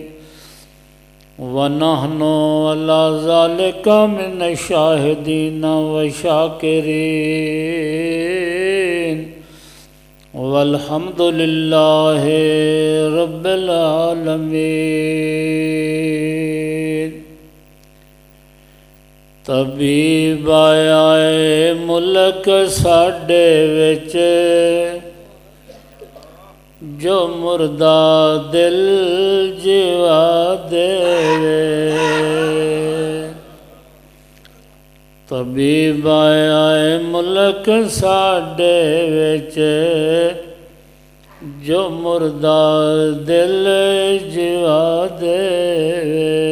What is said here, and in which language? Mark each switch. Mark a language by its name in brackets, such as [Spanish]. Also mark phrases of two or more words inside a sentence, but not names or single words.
[Arabic] ونحن على ذلك من الشاهدين والشاكرين. والحمد لله رب العالمين. [Punjabi] ਤਬੀਬ ਆਇਆ ਮੁਲਕ ਸਾਡੇ ਵਿਚ ਜੋ ਮੁਰਦਾ ਦਿਲ ਜੀਵਾ ਦੇਵੇ। ਤਬੀਬ ਆਇਆ ਮੁਲਕ ਸਾਡੇ ਵਿਚ ਜੋ ਮੁਰਦਾ ਦਿਲ ਜੀਵਾ ਦੇਵੇ।